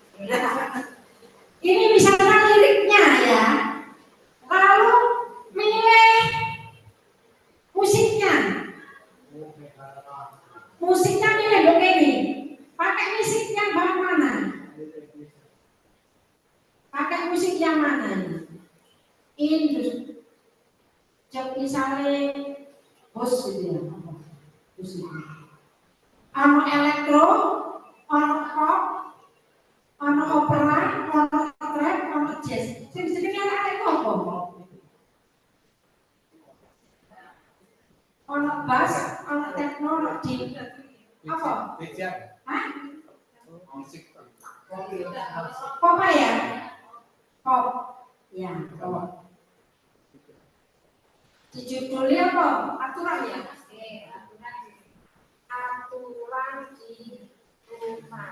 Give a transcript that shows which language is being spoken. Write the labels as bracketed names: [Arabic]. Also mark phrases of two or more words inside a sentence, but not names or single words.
[Indonesian] Ini misalnya liriknya ya, lalu milih musiknya milih dong ini, pakai musik yang mana? Pakai musik yang mana? Ini misalnya bos gitu ya, musik. Ano elektro, ano pop, ano opera, ano trap, ano jazz. Jenis-jenis ada itu apa? Ano bass, ano techno, ano deep. Apa? Hah? Musik. Pop ya? Pop. Ya, pop. Dijudulnya apa? Aturan ya? Aturan di rumah.